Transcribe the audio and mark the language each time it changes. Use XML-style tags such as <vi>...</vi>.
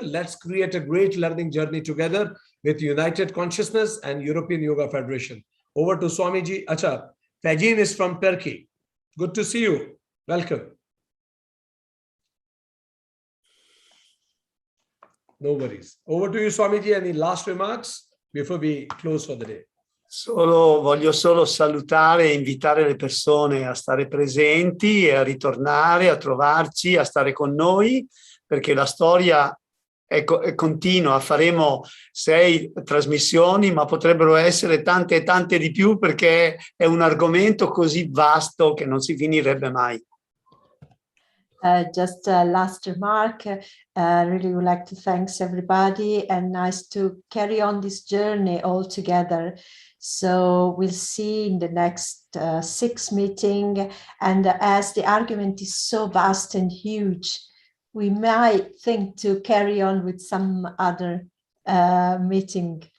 <en>Let's create a great learning journey together with United Consciousness and European Yoga Federation. Over to Swamiji. Acha, Fajin is from Turkey. Good to see you. Welcome. No worries. Over to you, Swamiji. Any last remarks before we close for the day?</en> <it>Voglio solo salutare e invitare le persone a stare presenti e a ritornare, a trovarci, a stare con noi, perché la storia è continua. Faremo 6 trasmissioni, ma potrebbero essere tante e tante di più, perché è un argomento così vasto che non si finirebbe mai.</it> <en>Just a last remark, really would like to thank everybody, and nice to carry on this journey all together. So we'll see in the next 6 meeting, and as the argument is so vast and huge, we might think to carry on with some other meeting.</en>